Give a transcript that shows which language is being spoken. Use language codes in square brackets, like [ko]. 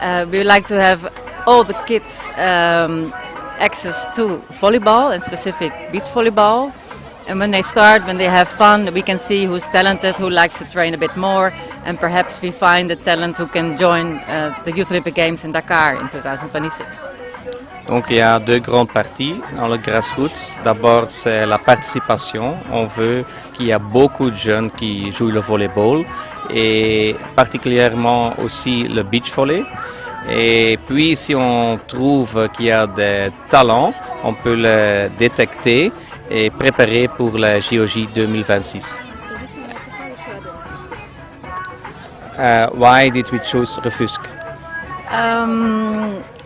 [en] We would like to have all the kids access to volleyball and specific beach volleyball. And when they start, when they have fun, we can see who's talented, who likes to train a bit more, and perhaps we find the talent who can join the Youth Olympic Games in Dakar in 2026. [fr] Donc il y a 2 grandes parties dans le grassroots. D'abord c'est la participation. On veut qu'il y ait beaucoup de jeunes qui jouent le volleyball et particulièrement aussi le beach volley. Et puis si on trouve qu'il y a des talents, on peut les détecter et préparer pour la JOJ 2026. [en] Why did we choose Rufisque?